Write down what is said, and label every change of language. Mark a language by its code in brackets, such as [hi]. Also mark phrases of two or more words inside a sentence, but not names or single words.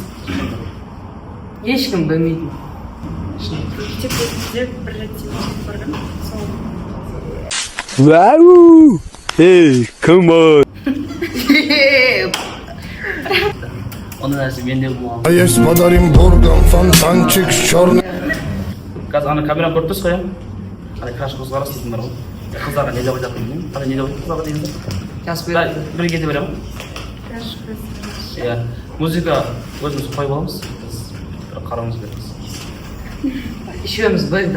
[kk] Ешкім білмейтін. мектеп кезінде бір рет көрдім. Вау! Эй, кім ол? Ондай нәрсе менде болмаған. [ru] Есть под Оренбургом фонтанчик черный. [kk] Қазір ана камераны көріп тұрсыз ғой, иә? Ана краш көзқарас дейтін бар ғой. Қыздарға не деп айтатынын білмеймін. Ана не деп айтады қыздарға дегенде? Жас береді. Бір кете беремін. Иә, музыка өзіміз қойып аламыз. Біз қарауымыз керекпіз. Үшеуміз бір.